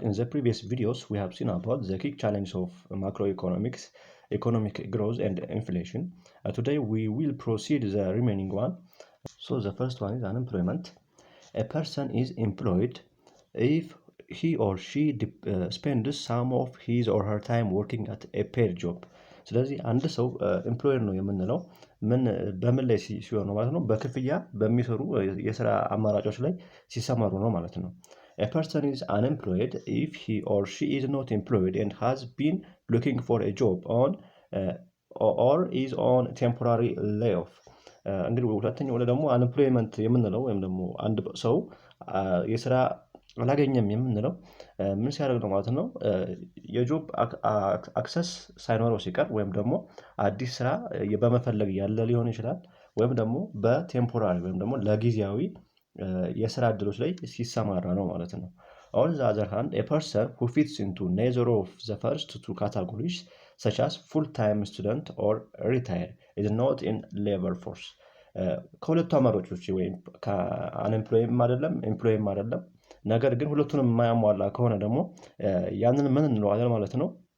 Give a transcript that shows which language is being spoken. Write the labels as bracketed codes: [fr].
[en] In the previous videos, we have seen about the key challenges of macroeconomics, economic growth and inflation. Today we will proceed the remaining one. So the first one is unemployment. A person is employed if he or she spends some of his or her time working at a paid job. [am] ስለዚህ አንድ ሰው ኤምፕሎየር ነው የምንለው በምን ላይ ሲሆን ነው ማለት ነው? በክፍያ በሚሰሩ የስራ አማራጮች ላይ ሲሰማሩ ነው ማለት ነው። [en] A person is unemployed if he or she is not employed and has been looking for a job or is on temporary layoff. [am] እንግዲህ ሁለተኛው ደግሞ አንኤምፕሎይመንት የምንለው ወይም ደግሞ አንድ ሰው የስራ አላገኘም የምንለው ምን ሲያደርግ ነው ማለት ነው? የጆብ አክሰስ ሳይኖረው ሲቀር ወይም ደግሞ አዲስ ስራ በመፈለግ ያለ ሊሆን ይችላል ወይም ደግሞ በቴምፖራሪ ወይም ደግሞ ለጊዜያዊ የስራ እድሎች ላይ ሲሰማራ ነው ማለት ነው። [en] On the other hand, a person who fits into neither of the first two categories, such as full-time student or retired, is not in labor force. [am] ከሁለቱ አማራጮች ወይም ከአንኤምፕሎይም አይደለም ኤምፕሎይም አይደለም፣ ነገር ግን ሁለቱንም የማያሟላ ከሆነ ደግሞ ያንን ምን እንለዋለን ማለት ነው?